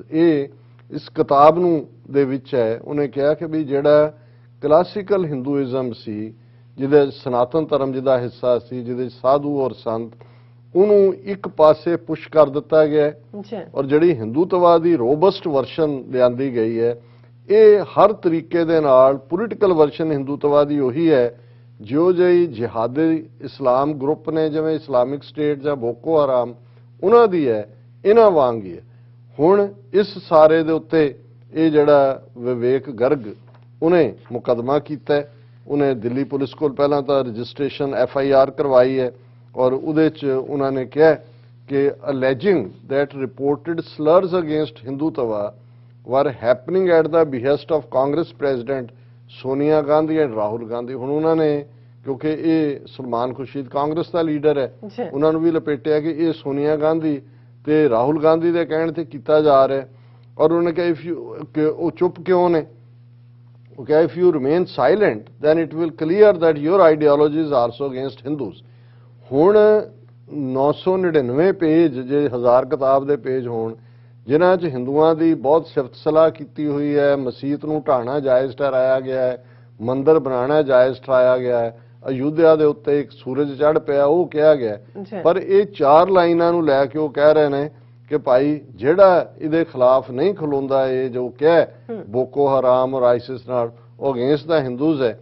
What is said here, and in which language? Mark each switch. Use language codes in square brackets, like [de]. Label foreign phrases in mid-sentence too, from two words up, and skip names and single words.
[pa] ਇਹ ਇਸ ਕਿਤਾਬ ਨੂੰ ਦੇ ਵਿੱਚ ਹੈ, ਉਹਨੇ ਕਿਹਾ ਕਿ ਵੀ ਜਿਹੜਾ ਕਲਾਸਿਕਲ ਹਿੰਦੂਇਜ਼ਮ ਸੀ, ਜਿਹਦੇ ਸਨਾਤਨ ਧਰਮ ਜਿਹਦਾ ਹਿੱਸਾ ਸੀ, ਜਿਹਦੇ ਸਾਧੂ ਔਰ ਸੰਤ, ਉਹਨੂੰ ਇੱਕ ਪਾਸੇ ਪੁਸ਼ ਕਰ ਦਿੱਤਾ ਗਿਆ, ਔਰ ਜਿਹੜੀ ਹਿੰਦੂਤਵਾ ਦੀ [en] robust version [pa] ਲਿਆਂਦੀ ਗਈ ਹੈ, ਇਹ ਹਰ ਤਰੀਕੇ ਦੇ ਨਾਲ [en] political version [pa] ਹਿੰਦੂਤਵਾ ਦੀ ਉਹੀ ਹੈ ਜੋ ਜਿਹੀ ਜਿਹਾਦੀ ਇਸਲਾਮ ਗਰੁੱਪ ਨੇ ਜਿਵੇਂ ਇਸਲਾਮਿਕ ਸਟੇਟ ਜਾਂ ਬੋਕੋ ਹਰਾਮ ਉਹਨਾਂ ਦੀ ਹੈ, ਇਹਨਾਂ ਵਾਂਗ ਹੀ ਹੈ। ਹੁਣ ਇਸ ਸਾਰੇ ਦੇ ਉੱਤੇ ਇਹ ਜਿਹੜਾ ਵਿਵੇਕ ਗਰਗ ਉਹਨੇ ਮੁਕੱਦਮਾ ਕੀਤਾ, ਉਹਨੇ ਦਿੱਲੀ ਪੁਲਿਸ ਕੋਲ ਪਹਿਲਾਂ ਤਾਂ ਰਜਿਸਟ੍ਰੇਸ਼ਨ FIR ਕਰਵਾਈ ਹੈ, ਔਰ ਉਹਦੇ 'ਚ ਉਹਨਾਂ ਨੇ ਕਿਹਾ ਕਿ [en] alleging that reported slurs against Hindutva were happening at the behest of Congress President Sonia Gandhi and Rahul Gandhi। [pa] ਹੁਣ ਉਹਨਾਂ ਨੇ ਕਿਉਂਕਿ ਇਹ ਸਲਮਾਨ ਖੁਰਸ਼ੀਦ ਕਾਂਗਰਸ ਦਾ ਲੀਡਰ ਹੈ, ਉਹਨਾਂ ਨੂੰ ਵੀ ਲਪੇਟਿਆ ਕਿ ਇਹ ਸੋਨੀਆ ਗਾਂਧੀ ਤੇ ਰਾਹੁਲ ਗਾਂਧੀ ਦੇ ਕਹਿਣ ਤੇ ਕੀਤਾ ਜਾ ਰਿਹਾ, ਔਰ ਉਹਨੇ ਕਿਹਾ ਉਹ ਚੁੱਪ ਕਿਉਂ ਨੇ, ਉਹ ਕਿਹਾ [en] if you remain silent then it will clear that your ideology is also against Hindus। [pa] ਹੁਣ 999 ਪੇਜ ਜੇ 1000 ਕਿਤਾਬ ਦੇ ਪੇਜ ਹੋਣ ਜਿਨ੍ਹਾਂ 'ਚ ਹਿੰਦੂਆਂ ਦੀ ਬਹੁਤ ਸਿਫਤ ਸਲਾਹ ਕੀਤੀ ਹੋਈ ਹੈ, ਮਸੀਤ ਨੂੰ ਢਾਣਾ ਜਾਇਜ਼ ਠਹਿਰਾਇਆ ਗਿਆ ਹੈ, ਮੰਦਿਰ ਬਣਾਉਣਾ ਜਾਇਜ਼ ਠਹਿਰਾਇਆ ਗਿਆ ਹੈ, ਅਯੁੱਧਿਆ ਦੇ ਉੱਤੇ ਇੱਕ ਸੂਰਜ ਚੜ੍ਹ ਪਿਆ ਉਹ ਕਿਹਾ ਗਿਆ, ਪਰ ਇਹ 4 ਲਾਈਨਾਂ ਨੂੰ ਲੈ ਕੇ ਉਹ ਕਹਿ ਰਹੇ ਨੇ ਕਿ ਭਾਈ ਜਿਹੜਾ ਇਹਦੇ ਖਿਲਾਫ ਨਹੀਂ ਖਲੋਂਦਾ, ਇਹ ਜੋ ਕਿਹਾ ਬੋਕੋ ਹਰਾਮ ਔਰ ਆਈਸਿਸ ਨਾਲ, ਉਹ [en] against the Hindus [pa] ਹੈ।